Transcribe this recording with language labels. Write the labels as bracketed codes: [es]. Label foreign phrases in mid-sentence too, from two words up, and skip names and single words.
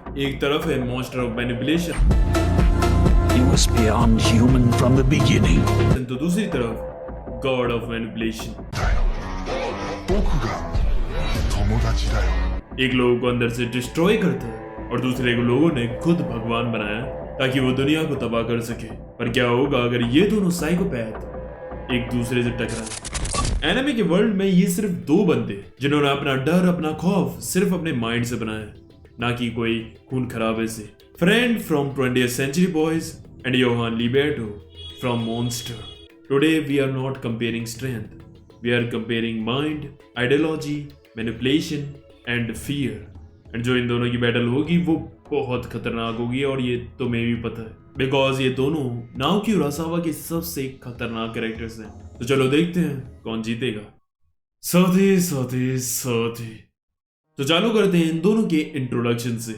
[hi] एक तरफ है [en] monster of manipulation, He was beyond human from the beginning. [hi] तो दूसरी तरफ [en] god of manipulation. [ja] 僕が友達だよ [hi] एक लोगों को अंदर से डिस्ट्रॉय करता है और दूसरे को लोगों ने खुद भगवान बनाया ताकि वो दुनिया को तबाह कर सके। पर क्या होगा अगर ये दोनों साइकोपैथ एक दूसरे से टकराए? एनिमे के वर्ल्ड में ये सिर्फ दो बंदे जिन्होंने अपना डर, अपना खौफ सिर्फ अपने माइंड से बनाया, ना कि कोई खून खराबे से। [en] friend from 20th century boys and Johan Liberto from Monster. Today we are not comparing strength. We are comparing mind, ideology, manipulation and fear. [hi] And जो इन दोनों की बैटल होगी वो बहुत खतरनाक होगी और ये तुम्हें भी पता है, बिकॉज ये दोनों नाओकी उरासावा के सबसे खतरनाक कैरेक्टर्स हैं। तो चलो देखते हैं कौन जीतेगा। साथी तो चालू करते हैं इन दोनों के इंट्रोडक्शन से।